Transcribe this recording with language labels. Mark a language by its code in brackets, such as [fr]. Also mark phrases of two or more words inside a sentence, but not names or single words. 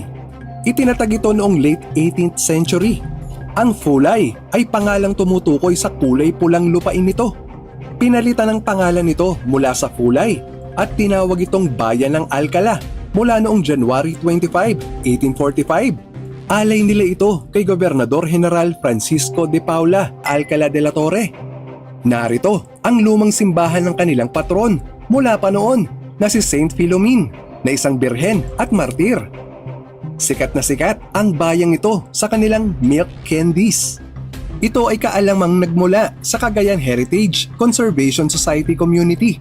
[tl] Itinatag ito noong [en] late 18th century. [tl] Ang Fulay ay pangalang tumutukoy sa kulay pulang lupain nito. Pinalitan ng pangalan nito mula sa Fulay at tinawag itong bayan ng Alcala mula noong January 25, 1845. Alay nila ito kay Gobernador General Francisco de Paula Alcala de la Torre. Narito ang lumang simbahan ng kanilang patron mula pa noon na si Saint Philomene na isang birhen at martir. Sikat na sikat ang bayang ito sa kanilang [en] milk candies. [tl] Ito ay kaalamang nagmula sa Cagayan Heritage Conservation Society community.